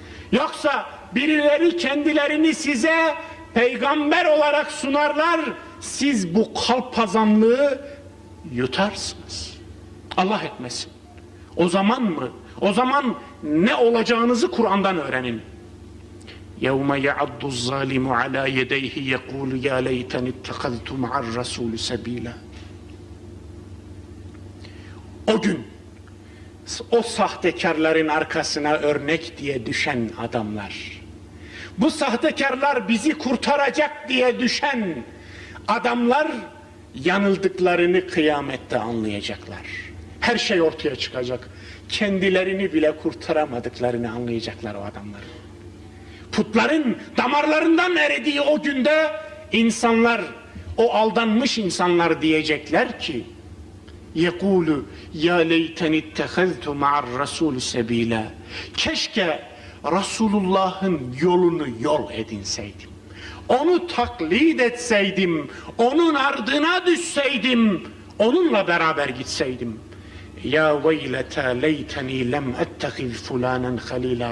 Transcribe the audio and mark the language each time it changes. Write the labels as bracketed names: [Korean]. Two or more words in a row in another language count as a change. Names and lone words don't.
[Turkish] Yoksa birileri kendilerini size peygamber olarak sunarlar. siz bu kalpazanlığı yutarsınız. Allah etmesin. O zaman mı? O zaman ne olacağınızı Kur'an'dan öğrenin. [Arabic] يَوْمَ يَعَضُّ الظَّالِمُ عَلَى يَدَيْهِ يَقُولُ يَا لَيْتَنِ اتَّخَذْتُ مَعَ الرَّسُولِ سَب۪يلًا. [Turkish] O gün o sahtekarların arkasına örnek diye düşen adamlar, bu sahtekarlar bizi kurtaracak diye düşen adamlar yanıldıklarını kıyamette anlayacaklar. Her şey ortaya çıkacak. Kendilerini bile kurtaramadıklarını anlayacaklar o adamların. Putların damarlarından eridiği o günde insanlar, o aldanmış insanlar diyecekler ki [Arabic] يَقُولُ يَا لَيْتَنِ اتَّخَذْتُ مَعَ الرَّسُولِ سَب۪يلًا. [Turkish] Keşke Resulullah'ın yolunu yol edinseydim. Onu taklit etseydim, onun ardına düşseydim, onunla beraber gitseydim. [Arabic] يا ويلتا ليتني لم أتخذ فلانا خليلا.